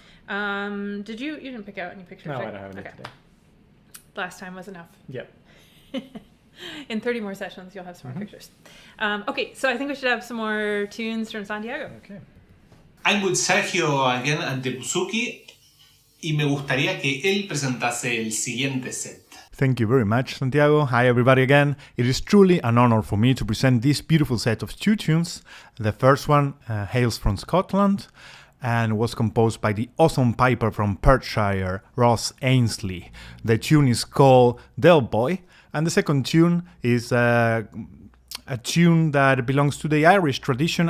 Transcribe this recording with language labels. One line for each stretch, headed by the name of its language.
English: You didn't pick out any pictures, No, right? I don't have any today. Last time was enough. Yep. In 30 more sessions, you'll have some more pictures. Okay, so I think we should have some more tunes from Santiago. Okay. I'm with Sergio again at the bouzouki.
Spanish: y me gustaría que él presentase el siguiente set.
English: Thank you very much, Santiago. Hi, everybody again. It is truly an honor for me to present this beautiful set of 2 tunes. The first one hails from Scotland and was composed by the awesome piper from Perthshire, Ross Ainsley. The tune is called Delboy, and the second tune is a tune that belongs to the Irish tradition.